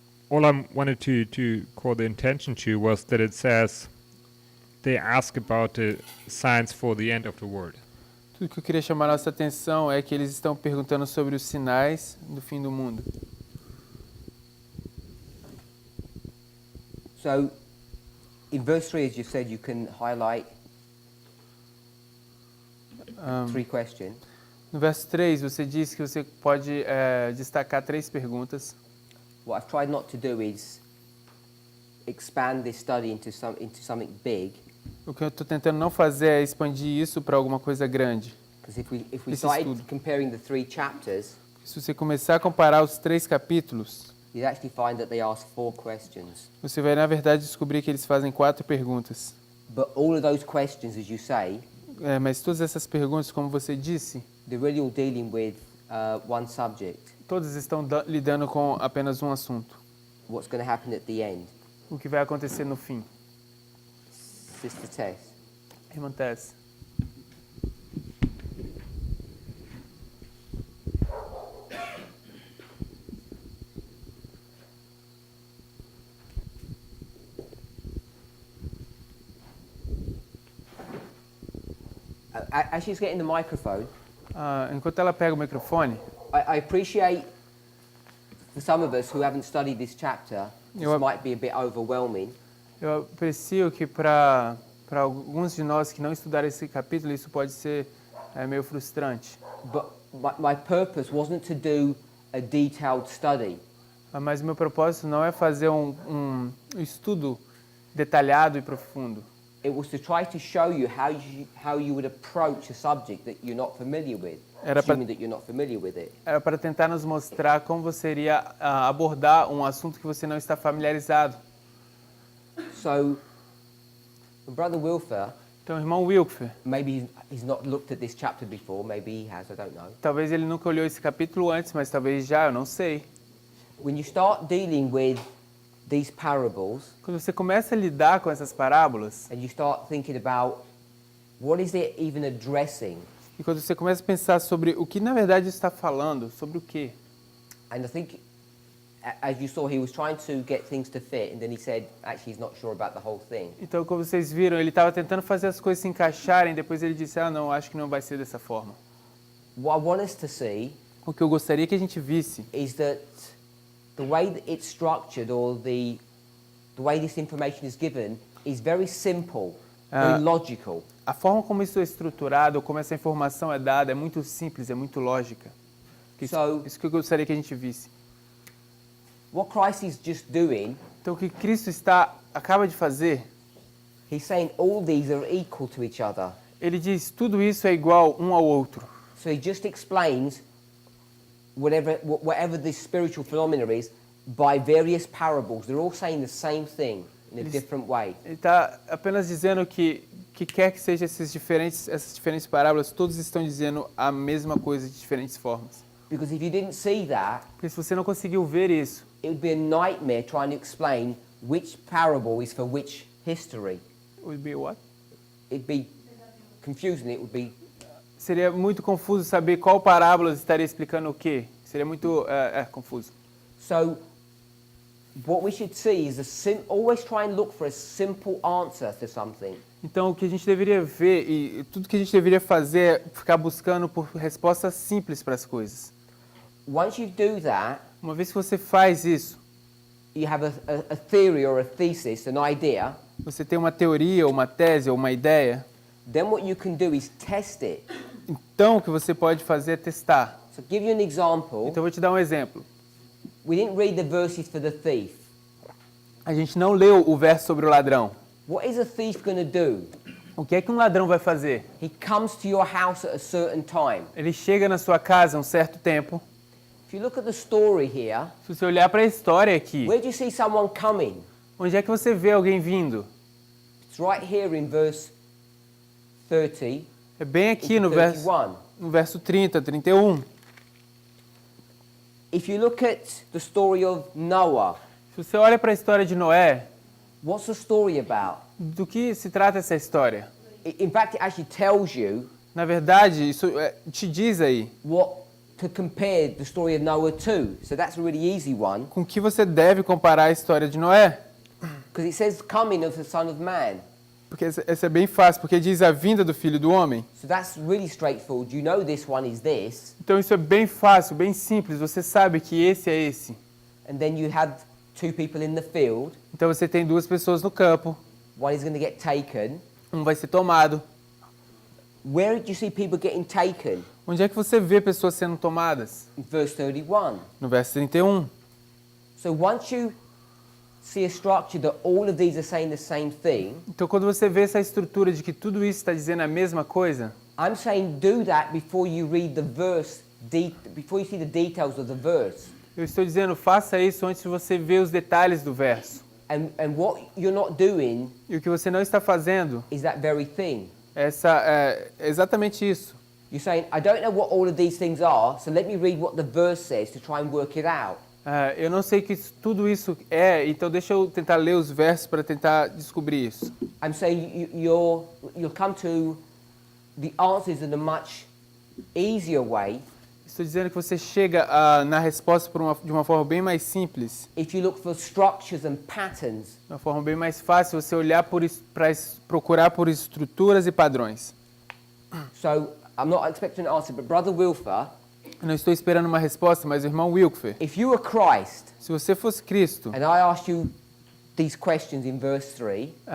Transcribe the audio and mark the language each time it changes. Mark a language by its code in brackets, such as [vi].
[en] All I wanted to call the attention to was that it says they ask about the signs for the end of the world. [pt] Tudo que eu queria chamar a nossa atenção é que eles estão perguntando sobre os sinais do fim do mundo. [en] So, in verse 3, as you said, you can highlight 3 questions. [pt] No verso 3, você disse que você pode destacar 3 perguntas. [en] What I've tried not to do is expand this study into something big. [pt] O que eu estou tentando não fazer é expandir isso para alguma coisa grande. [en] Because if we [pt] Esse [en] started [pt] estudo. [en] comparing the 3 chapters, [pt] Se você começar a comparar os 3 capítulos, [en] you'd actually find that they ask 4 questions. [pt] você vai, na verdade, descobrir que eles fazem 4 perguntas. [en] But all of those questions, as you say, [pt] Mas todas essas perguntas, como você disse, [en] they're really all dealing with one subject. [pt] todas estão lidando com apenas um assunto. [en] What's going to happen at the end? [pt] O que vai acontecer no fim. [en] Sister Tess. [pt] Irmã Tess. [en] As she's getting the microphone, [pt] Enquanto ela pega o microfone, [en] I appreciate for some of us who haven't studied this chapter, this [pt] Eu- [en] might be a bit overwhelming. [pt] eu aprecio que para alguns de nós que não estudaram esse capítulo, isso pode ser meio frustrante. [en] But my purpose wasn't to do a detailed study. [pt] Mas o meu propósito não é fazer um estudo detalhado e profundo. [en] It was to try to show you how you would approach a subject that you're not familiar with, [pt] Era pra- [en] assuming that you're not familiar with it. [pt] Era para tentar nos mostrar como você iria abordar um assunto que você não está familiarizado. [en] So, Brother Wilfer, [pt] Então, irmão Wilfer, [en] maybe he's not looked at this chapter before, maybe he has, I don't know. [pt] talvez ele nunca olhou esse capítulo antes, mas talvez já, eu não sei. [en] When you start dealing with these parables [pt] Quando você começa a lidar com essas parábolas, [en] and you start thinking about what is it even addressing, [pt] e quando você começa a pensar sobre o que na verdade está falando, sobre o quê? [en] and I think, as you saw, he was trying to get things to fit, and then he said, actually, he's not sure about the whole thing. [pt] Então, como vocês viram, ele estava tentando fazer as coisas se encaixarem, depois ele disse, não, acho que não vai ser dessa forma. [en] What I want us to see [pt] O que eu gostaria que a gente visse [en] is that the way that it's structured, or the way this information is given, is very simple, very logical. [pt] a forma como isso é estruturado, como essa informação é dada, é muito simples, é muito lógica. Isso que eu gostaria que a gente visse. [en] What Christ is just doing, [pt] Então, o que Cristo acaba de fazer, [en] he's saying all these are equal to each other. [pt] ele diz, tudo isso é igual um ao outro. [en] So he just explains whatever this spiritual phenomena is by various parables. They're all saying the same thing in a different way. [pt] Ele está apenas dizendo que quer que seja essas diferentes parábolas, todos estão dizendo a mesma coisa de diferentes formas. [en] Because if you didn't see that, [pt] Porque se você não conseguiu ver isso, [en] it would be a nightmare trying to explain which parable is for which history. would be what? It'd be confusing. It would be [pt] Seria muito confuso saber qual parábola estaria explicando o quê. Seria muito confuso. [en] so. What we should see is always try and look for a simple answer to something. [pt] Então, o que a gente deveria ver e tudo que a gente deveria fazer é ficar buscando por respostas simples para as coisas. [en] Once you do that, [pt] Uma vez que você faz isso, [en] you have a theory or a thesis, an idea. [pt] você tem uma teoria, ou uma tese, ou uma ideia, [en] Then what you can do is test it. [pt] então o que você pode fazer é testar. [en] So give you an example. [pt] Então, eu vou te dar um exemplo. [en] we didn't read the verses for the thief. [pt] A gente não leu o verso sobre o ladrão. [en] What is a thief going to do? [pt] O que é que um ladrão vai fazer? [en] He comes to your house at a certain time. [pt] Ele chega na sua casa um certo tempo. [en] If you look at the story here, [pt] Se você olhar para a história aqui, [en] where do you see someone coming? [pt] onde é que você vê alguém vindo? [en] It's right here in verse 30 [pt] É bem aqui [en] into [pt] no verso, [en] 31. [pt] no verso 30, 31. [en] If you look at the story of Noah, [pt] Se você olha para a história de Noé, [en] what's the story about? [pt] do que se trata essa história? [en] In fact, it actually tells you [pt] Na verdade, isso te diz aí [en] what to compare the story of Noah to. So that's a really easy one, [pt] com que você deve comparar a história de Noé. [en] because it says coming of the Son of Man. [pt] Porque essa é bem fácil, porque diz a vinda do Filho do Homem. [en] So that's really straightforward. You know this one is this. [pt] Então isso é bem fácil, bem simples. Você sabe que esse é esse. [en] And then you have two people in the field. [pt] Então você tem duas pessoas no campo. [en] One is going to get taken. [pt] Um vai ser tomado. [en] Where did you see people getting taken? [pt] Onde é que você vê pessoas sendo tomadas? [en] In verse 31. [pt] No verso 31. [en] So once you see a structure that all of these are saying the same thing, [pt] Então quando você vê essa estrutura de que tudo isso está dizendo a mesma coisa, [en] I'm saying do that before you read the verse, before you see the details of the verse. [pt] eu estou dizendo faça isso antes de você ver os detalhes do verso. [en] And what you're not doing [pt] E o que você não está fazendo [en] is that very thing. [pt] é exatamente isso. [en] You're saying, I don't know what all of these things are, so let me read what the verse says to try and work it out. [pt] Eu não sei o que tudo isso é, então deixa eu tentar ler os versos para tentar descobrir isso. [en] I'm saying you'll come to the answers in a much easier way [pt] Estou dizendo que você chega na resposta de uma forma bem mais simples, [en] if you look for structures and patterns. [pt] de uma forma bem mais fácil você olhar para procurar por estruturas e padrões. [en] So I'm not expecting an answer, but Brother Wilfer, [pt] Eu não estou esperando uma resposta, mas o irmão Wilfer, [en] if you were Christ [pt] se você fosse Cristo, [en] and I asked you these questions in verse 3,